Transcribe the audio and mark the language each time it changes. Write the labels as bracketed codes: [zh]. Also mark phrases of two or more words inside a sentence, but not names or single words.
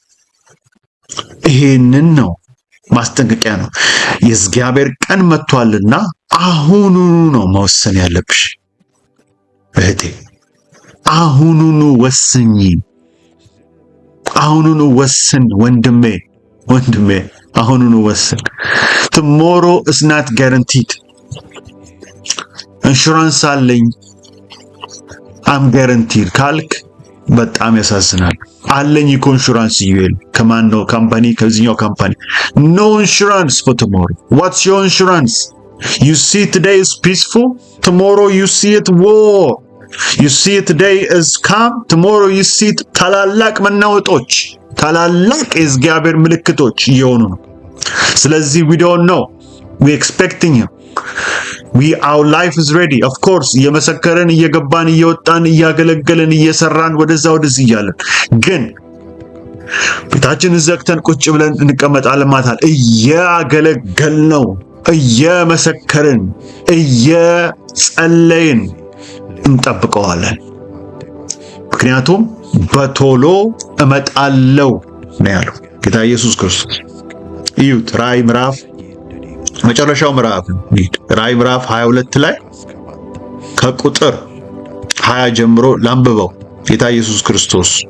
[am] ይሄንን ነው ማስጠንቀቂያ ነው። የእግዚአብሔር ቀን መጥቷልና አሁኑኑ ነው መወሰን ያለብሽ እህቴ። አሁኑኑ ወስኝ። አሁኑኑ ወስን ወንድሜ፣ አሁኑኑ ወስን። [en] tomorrow is not guaranteed። [am] ኢንሹራንስ አለኝ [en] I'm guaranteed [am] ካልክ በጣም ያሳዝናል። አለኝ እኮ ኢንሹራንስ ይል ከማን ነው? ካምፓኒ፣ ከዚህኛው ካምፓኒ። [en] no insurance for tomorrow። what's your insurance? you see today is peaceful, tomorrow you see it war. you see it today is calm, tomorrow you see it [am] ታላላቅ መናወጦች፣ ታላላቅ የእግዚአብሔር ምልክቶች እየሆኑ ነው። ስለዚህ [en] we don't know, we expecting him, our life is ready. of course [am] እየመሰከረን እየገባን እየወጣን እያገለገለን እየሰራን ወደዚህ እያለን ግን ቤታችንን ዘግተን ቁጭ ብለን እንቀመጣለን። ማታል እያገለገልን ነው፣ እየመሰከርን እየጸለይን እንጠብቀዋለን። ምክንያቱም በቶሎ እመጣለሁ ነው ያለው ጌታ ኢየሱስ ክርስቶስ። እዩት ራእይ ምዕራፍ መጨረሻው ምዕራፍ ራእይ ምዕራፍ 22 ላይ ከቁጥር 20 ጀምሮ ላንብበው። ጌታ ኢየሱስ ክርስቶስ